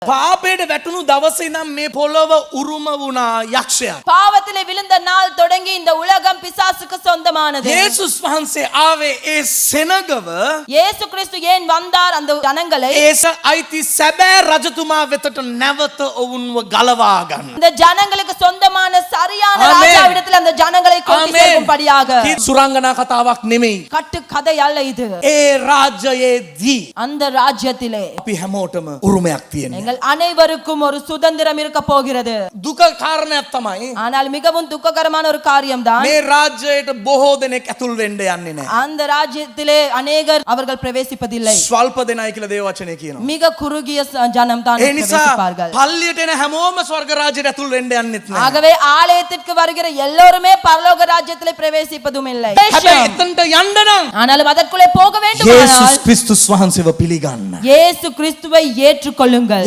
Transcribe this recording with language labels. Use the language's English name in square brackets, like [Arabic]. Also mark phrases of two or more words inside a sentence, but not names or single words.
[Sinhala] පාපයට වැටුණු දවසේ ඉඳන් මේ පොළොව උරුම වුණා යක්ෂයා. [Tamil] பாவத்திலே விழுந்த நாள் தொடங்கி இந்த உலகம் பிசாசுக்கு சொந்தமானது. [Sinhala] යේසුස් වහන්සේ ආවේ ඒ සෙනගව [Tamil] இயேசு கிறிஸ்து ஏன் வந்தார் அந்த ஜனங்களை [Sinhala] ඒස අයිති සැබෑ රජතුමා වෙතට නැවත ඔවුන්ව ගලවා ගන්න. [Tamil] இந்த ஜனங்களுக்கு சொந்தமான சரியான ஆமென். ராஜாவிடத்தில் அந்த ஜனங்களை கொண்டு சேர்க்கும்படியாக. [Sinhala] සුරංගනා කතාවක් නෙමෙයි. [Tamil] கட்டு கதை அல்ல இது. [Sinhala] ඒ රාජ්‍යයේදී [Tamil] அந்த ராஜ்யத்திலே [Sinhala] අපි හැමෝටම උරුමයක් තියෙනවා. [Tamil] எங்கள் அனைவருக்கும் ஒரு சுதந்திரம் இருக்க போகிறது. [Sinhala] දුක කාරණයක් තමයි [Tamil] ஆனால் மிகவும் துக்ககரமான ஒரு காரியம்தான் [Sinhala] මේ රාජ්‍යයට බොහෝ දෙනෙක් ඇතුල් වෙන්න යන්නේ නැහැ. [Tamil] அந்த ராஜ்யத்திலே அநேகர் அவர்கள் பிரவேசிப்பதில்லை. [Sinhala] ස්වල්ප දෙනයි කියලා දේව වචනේ කියනවා. [Tamil] மிக குறுகிய ஜனம் தான் [Sinhala] ඒ නිසා [Tamil] பிரவேசிப்பார்கள். [Sinhala] පල්ලියට එන හැමෝම ස්වර්ග රාජ්‍යයට ඇතුල් වෙන්න යන්නෙත් නැහැ. [Tamil] ஆகவே ஆலயத்திற்கு வருகிற எல்லோருமே பரலோக ராஜ்யத்திலே பிரவேசிப்பதும் இல்லை. [Sinhala] හැබැයි එතනට යන්න නම් [Tamil] ஆனாலும் அதற்குள்ளே போக [Sinhala] යේසුස් [Tamil] வேண்டுமானால் [Sinhala] ක්‍රිස්තුස් වහන්සේව පිළිගන්න. [Tamil] இயேசு கிறிஸ்துவை ஏற்றுக்கொள்ளுங்கள்.